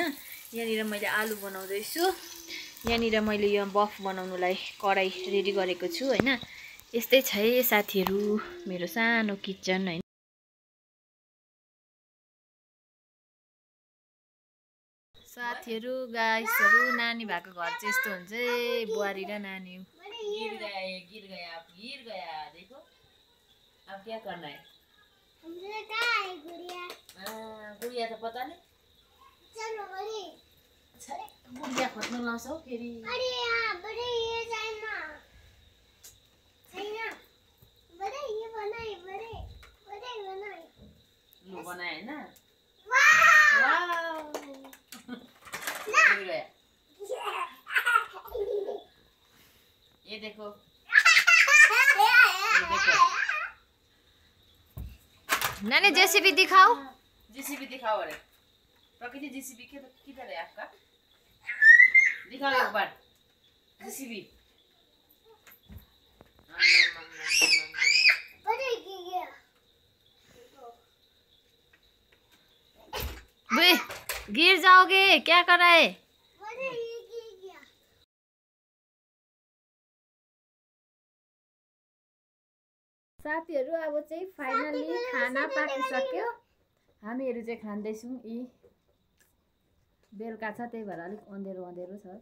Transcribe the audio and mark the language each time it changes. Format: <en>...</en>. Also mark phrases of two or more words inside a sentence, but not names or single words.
<ne>यहाँनिर मैले आलु बनाउँदैछु। यहाँनिर मैले यो बफ बनाउनुलाई कराई रेडी गरेको छु हैन। यस्तै छ है साथीहरू मेरो सानो किचन हैन। साथीहरू गाइसहरू नानी भएको घर चाहिँ यस्तो हुन्छ है। बुहारी र नानी</ne> <hi>गिर गया देखो अब क्या करना है। गुड़िया तो पता नहीं। चलो बड़ी गुड़िया</hi> <ne>खोज्न लाउँछ हौ फेरि। अरे यहाँ बड़े ये छैन ये बनाए लु बनाए हैन।</ne> <hi>वाओ ये देखो नानी जेसीबी दिखाओ। जेसीबी दिखाओ। अरे प्रकृति जेसीबी किधर है आपका? दिखाओ एक बार जेसीबी। वे गिर जाओगे क्या कर रहा है?</hi> <ne>साथीहरू अब चाहिँ फाइनली खाना पाकिसक्यो। हामीहरू चाहिँ खाँदैछौँ। यी बेलुका छ त्यही भएर अलिक अँधेरो छ।</ne>